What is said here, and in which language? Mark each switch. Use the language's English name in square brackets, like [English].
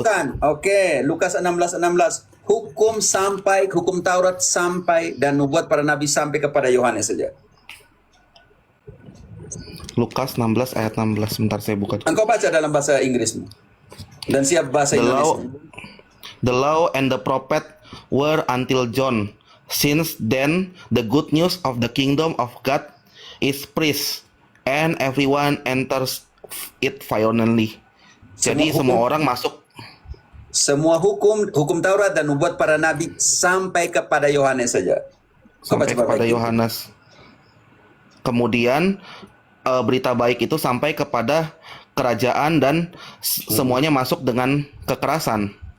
[Indonesian] tunjukkan. Oke, Lukas 16:16. Hukum Taurat sampai dan nubuat para nabi sampai kepada Yohanes saja. Lukas 16 ayat 16. Sebentar saya buka. Engkau baca dalam bahasa Inggrismu. Dan siap bahasa Indonesia. [English] The law and the prophet were until John. Since then, the good news of the kingdom of God is preached, and everyone enters it violently. [Indonesian] Jadi semua orang masuk. Semua hukum Taurat dan nubuat para nabi sampai kepada Yohanes saja. Sampai kepada Yohanes. Kemudian berita baik itu sampai kepada kerajaan dan semuanya masuk dengan kekerasan.